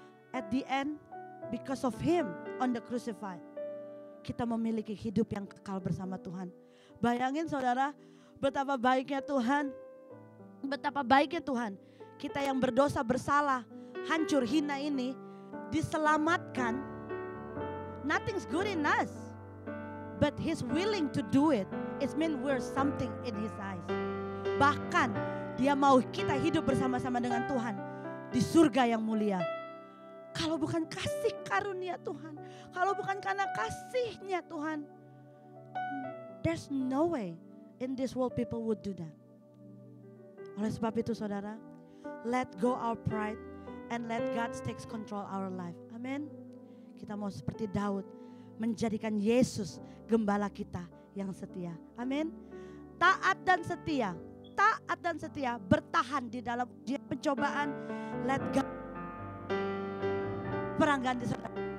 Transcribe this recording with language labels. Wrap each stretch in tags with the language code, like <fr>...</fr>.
<en>At the end, because of Him on the crucified,</en> <id>kita memiliki hidup yang kekal bersama Tuhan. Bayangin saudara, betapa baiknya Tuhan. Betapa baiknya Tuhan. Kita yang berdosa, bersalah, hancur, hina ini, diselamatkan.</id> <en>Nothing's good in us. But He's willing to do it. It means we're something in His eyes.</en> <id>Bahkan Dia mau kita hidup bersama-sama dengan Tuhan di surga yang mulia. Kalau bukan kasih karunia Tuhan, kalau bukan karena kasih-Nya Tuhan,</id> <en>there's no way in this world people would do that.</en> <id>Oleh sebab itu saudara,</id> <en>let go our pride, and let God takes control our life. Amin.</en> <id>Kita mau seperti Daud, menjadikan Yesus gembala kita yang setia. Amin. Taat dan setia. Taat dan setia, bertahan di dalam ujian pencobaan.</id> <en>Let God</en> <id>perang ganti saudara.</id>